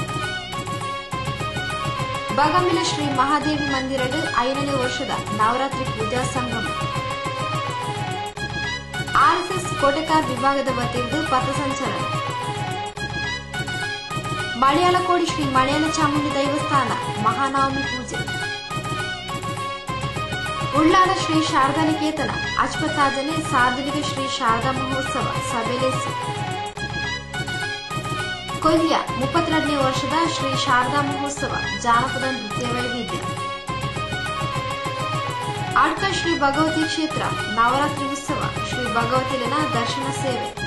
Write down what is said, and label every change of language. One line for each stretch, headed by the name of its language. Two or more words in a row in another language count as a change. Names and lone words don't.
Tulu: ಬಗಮಿಲ ಶ್ರೀ ಮಹಾದೇವಿ ಮಂದಿರಡು 5ನೇ ವರ್ಷದ ನವರಾತ್ರಿ ಪೂಜಾ ಸಂಗಮ.
Kannada: ಆರ್ಎಸ್ಎಸ್ ಕೋಟೆಕಾರ್ ವಿಭಾಗದ ವತಿಯಿಂದ ಪಥಸಂಚಲನ. ಮಲಯಾಳಕೋಡಿ ಶ್ರೀ ಮಲಯಾಳ ಚಾಮುಂಡಿ ದೈವಸ್ಥಾನ ಮಹಾನವಮಿ ಪೂಜೆ. ಉಳ್ಳಾಲ ಶ್ರೀ ಶಾರದಾ ನಿಕೇತನ ಅಚ್ಪತಾಜನೆ ಸಾರ್ವಜನಿಕ ಶ್ರೀ ಶಾರದಾ ಮಹೋತ್ಸವ ಸಭೆಲೆಸಿ. ಕೊಲ್ಯ 32ನೇ ವರ್ಷದ ಶ್ರೀ ಶಾರದಾ ಮಹೋತ್ಸವ ಜಾನಪದ ನೃತ್ಯ ವೈವಿಧ್ಯ. ಆಡ್ಕ ಶ್ರೀ ಭಗವತಿ ಕ್ಷೇತ್ರ ನವರಾತ್ರಿ ಉತ್ಸವ ಶ್ರೀ ಭಗವತಿಲಿನ ದರ್ಶನ ಸೇವೆ.